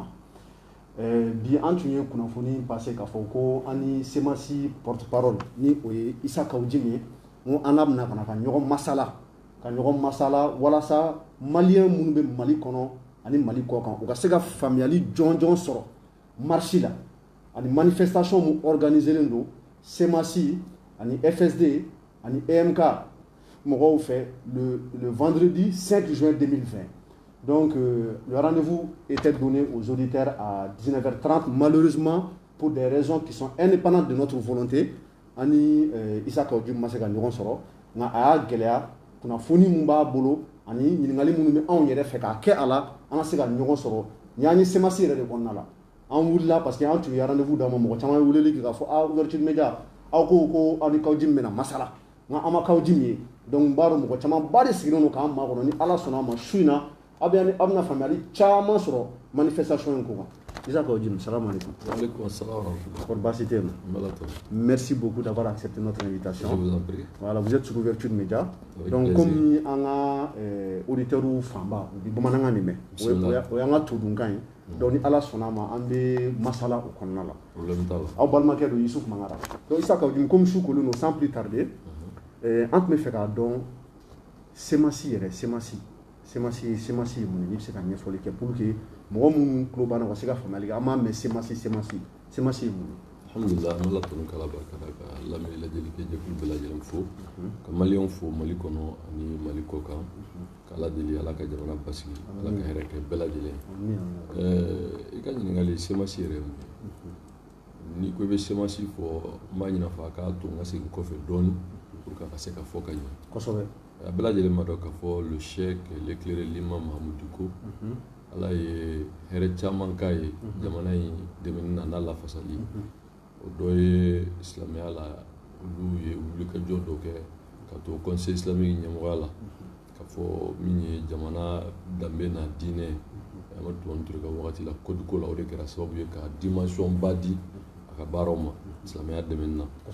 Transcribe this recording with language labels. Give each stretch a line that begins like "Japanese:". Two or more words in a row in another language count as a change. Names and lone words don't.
Bambara: Bi an tun ye kunnafoni passé k'a fɔ ko an ni Semasi porte-parole ni o ye Isa Kawujimi ye n ko an bɛna ka ɲɔgɔn masala walasa maliyɛn minnu bɛ Mali kɔnɔ ani Mali kɔ kan u ka se ka faamuyali jɔnjɔn sɔrɔ marche la ani manifestation mun organiselen don Semasi ani FSD ani EMK mɔgɔw fɛ
French: le vendredi 5 juin 2020. Donc le rendez-vous était donné aux auditeurs à 19h30. Malheureusement, pour des raisons qui sont indépendantes de notre volonté,
Bambara: ani Isa Kawujimi ma se ka ɲɔgɔn sɔrɔ nka a y'a gɛlɛya kunnafoni mun b'a bolo ani ɲininkali minnu bɛ anw yɛrɛ fɛ k'a kɛ a la an ka se ka ɲɔgɔn sɔrɔ ni an ye Semasi yɛrɛ de kɔnɔna la an wulila
French: parce que
Bambara: an tun ye rendez-vous d'a ma mɔgɔ caman ye weleli kɛ k'a fɔ Ouverture Media aw ko aw ni Kawujimi bɛna masala nka an ma Kawujimi ye donc b'a dɔn mɔgɔ caman ba de sigilen don k'an makɔnɔ ni Ala sɔnna a ma su in na aw bɛna faamuyali caman sɔrɔ manifestation in ko kan.
Arabic: Isa Kawujimi, salam alaikum. Wa alaikum assalam.
French: Merci beaucoup d'avoir accepté notre invitation. Je vous en prie. Voilà, vous êtes sur Ouverture Media. Avec donc plaisir.
Bambara: comme an ka auditeurs fanba u bɛ bamanankan de mɛn o y'an ka todunkan ye donc ni Ala sɔnna a ma an bɛ masala o kɔnɔna la. Problème t'a la. Aw balimakɛ don Yusuf Mangara. Donc Isa Kawujimi comme su kolen don
French: sans plus tarder
Bambara: an tun bɛ fɛ k'a dɔn Semasi yɛrɛ Semasi ye mun ye n'i bɛ se ka ɲɛfɔli kɛ
French: pour que
Bambara: mɔgɔ minnu tulo b'an na u ka se ka faamuyali kɛ an b'a mɛn Semasi ye mun ye. Alhamdulillah, an ala tɔnɔ kala barika da ka lamɛn lajɛli kɛ jɛkulu bɛɛ lajɛlen fo ka maliyɛnw fo Mali kɔnɔ ani Mali kɔ kan k'Ala deli Ala ka jamana basigi Ala ka hɛrɛ kɛ bɛɛ lajɛlen. I ka ɲininkali Semasi yɛrɛ ye mun ye n'i ko i bɛ Semasi fɔ n b'a ɲin'a fɔ a k'a to n ka segin kɔfɛ dɔɔni
French: pour que
Bambara: a ka se ka fɔ ka ɲɛ. Kosɛbɛ. A bɛɛ lajɛlen ma dɔn k'a fɔ
French: le cheikh l'éclairé l'imam
Bambara: Mahamadou Dicko Ala ye hɛrɛ caman k'a ye jamana in dɛmɛni na n'a lafasali o dɔ ye silamɛya la olu ye wulikajɔ dɔ kɛ ka to
French: conseil islamique
Bambara: ɲɛmɔgɔya la ka fɔ min ye jamana danbe n'a diinɛ Amadu Tumani Ture ka wagati la kodiko la o de kɛra sababu ye ka dimension ba di a ka baaraw ma silamɛya dɛmɛni na